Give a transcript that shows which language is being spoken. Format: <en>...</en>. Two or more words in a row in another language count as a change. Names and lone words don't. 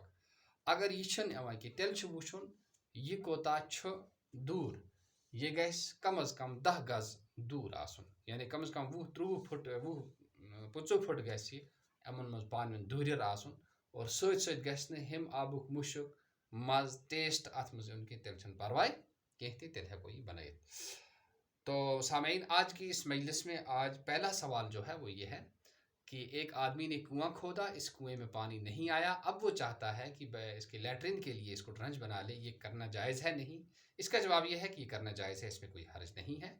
<ks>اگر یہِ چھُنہٕ یِوان کینٛہہ تیٚلہِ چھُ وٕچھُن یہِ کوتاہ چھُ دوٗر، یہِ گژھِ کم از کم 10 گز دوٗر آسُن، یعنی کم از کم 20-30 پھٕٹ 20-25 پھٕٹ گژھِ یہِ یِمن منٛز پانہٕ ؤنۍ دوٗرِر آسُن اور سۭتۍ سۭتۍ گژھِ نہٕ ہُمہِ آبُک مُشُک مزٕ ٹیسٹ اَتھ منٛز یُن کینٛہہ، تیٚلہِ چھُنہٕ پرواے کینٛہہ تہِ، تیٚلہِ ہٮ۪کو یہِ بنٲیِتھ۔</ks> <ur>تو سامعین، آج کی اس مجلس میں آج پہلا سوال جو ہے وہ یہ ہے کہ ایک آدمی نے کنواں کھودا، اس کنویں میں پانی نہیں آیا، اب وہ چاہتا ہے کہ اس کے لیٹرین کے لیے اس کو ٹرنچ بنا لے، یہ کرنا جائز ہے نہیں؟ اس کا جواب یہ ہے کہ یہ کرنا جائز ہے، اس میں کوئی حرج نہیں ہے۔</ur>